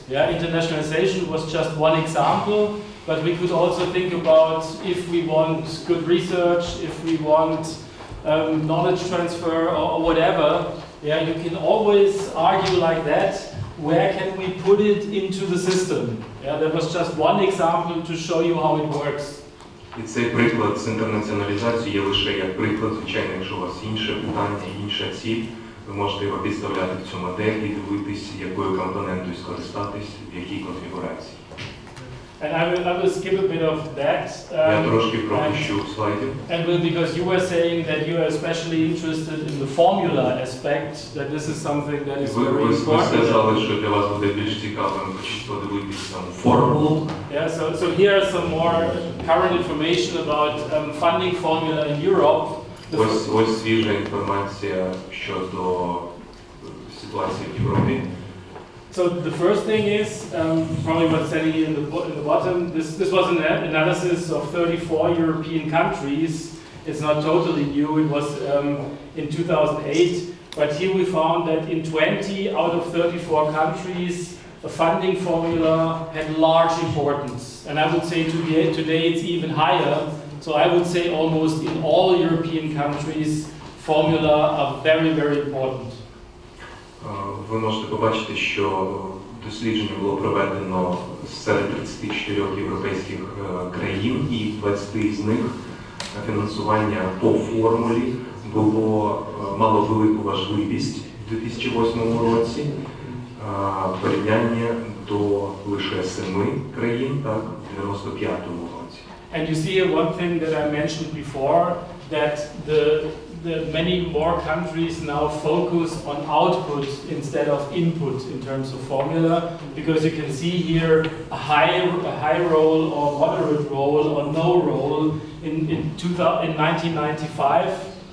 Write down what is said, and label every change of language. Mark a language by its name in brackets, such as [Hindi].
[English] Yeah, internationalization was just one example, but we could also think about if we want good research, if we want knowledge transfer or whatever. Yeah, you can always argue like that. Where can we put it into the system? Yeah, that was just one example to show you how it works. [Ukrainian] І цей приклад з інтернаціоналізацією є лише як приклад, звичайно, якщо у вас інше питання, інша ціль, ви можете його підставляти в цю модель і дивитись, якою компонентою скористатись, в якій конфігурації. [English] And I will skip a bit of that. [Ukrainian] Я трошки пропущу слайдів. [English] And because you were saying that you are especially interested in the formula aspect, that this is something that is very important. [Ukrainian] Ви сказали, що для вас буде більш цікавим подивитися саму формулу. [English] Yeah, so here are some more current information about funding formula in Europe. [Ukrainian] Ось свіжа інформація щодо ситуації в Європі. [English] So the first thing is, probably what's setting in the bottom, this was an analysis of 34 European countries. It's not totally new, it was in 2008, but here we found that in 20 out of 34 countries, the funding formula had large importance. And I would say today it's even higher. So I would say almost in all European countries, formula are very, very important. [Ukrainian] Ви можете побачити, що дослідження було проведено серед 34 європейських країн, і в 20 з них фінансування по формулі мало велику важливість у 2008 році, порівняння до лише 7 країн, так, у 95 році. [English] And you see here one thing that I mentioned before, that the many more countries now focus on output instead of input in terms of formula, because you can see here a high role or moderate role or no role in 1995.